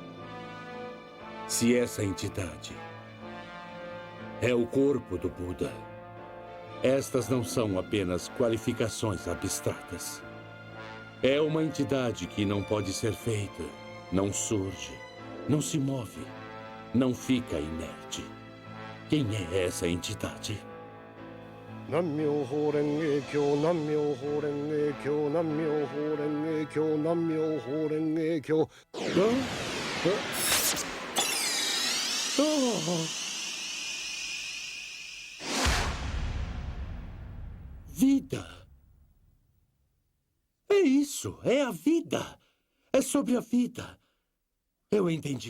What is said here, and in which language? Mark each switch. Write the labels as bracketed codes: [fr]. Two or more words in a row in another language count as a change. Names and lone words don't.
[pt] Se essa entidade é o corpo do Buda, estas não são apenas qualificações abstratas. É uma entidade que não pode ser feita, não surge, não se move, não fica inerte. Quem é essa entidade? [ja] 南無妙法蓮華経、南無妙法蓮華経、南無妙法蓮華経、南無妙法蓮華経. [pt] Vida. É isso, é a vida. É sobre a vida. Eu entendi.